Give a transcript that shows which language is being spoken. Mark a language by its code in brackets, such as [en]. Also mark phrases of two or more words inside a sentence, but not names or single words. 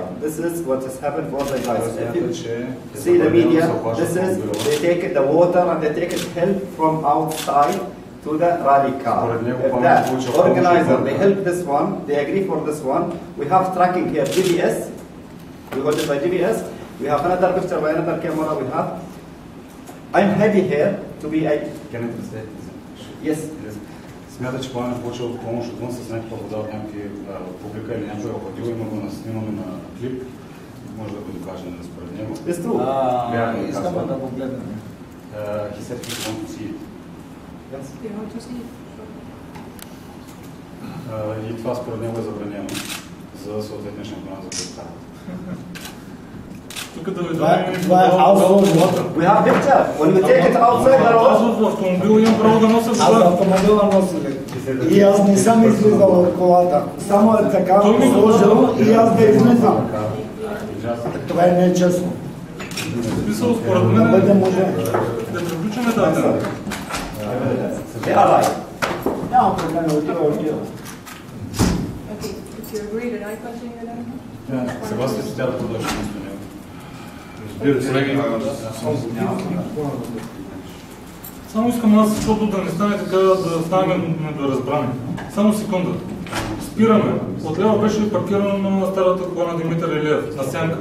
[en] This is what has happened for the guys. If you see the media, this is, they take the water and they take it help from outside to the rally car. If that organizer, they help this one, they agree for this one. We have tracking here, GPS. We got it by GPS. We have another picture by another camera we have. I'm happy here to be a... Can I translate? Yes. [bg] Смята, че Пламен получил помощ отвън с някаква вода от някакви публика или някой охладил, има го снимаме на клип, може да го докажем според него. Искаме да го гледаме. [en] He said he want to see it. Yes. They want to see it. [bg] И това според него е забранено за съответния шампионат за представа. Тук да това е outside. [en] We have picture. When we take it outside, [bg] аз в автомобил имам право да нося вода. Аз в автомобила нося. И аз не съм излизал от колата. Само е така сложил и аз да излизам. Това не е честно. В смисъл, според мен, да приключваме тази тема. Няма проблем, отива. [en] If you agree that I continue then? [bg] Съгласен с тя да продължи нещо него. Само искам аз, защото да не стане така, да станем недоразбрани. Само секунда. Спираме. Отляво беше паркирано на старата кола на Димитър Илиев, на сянка.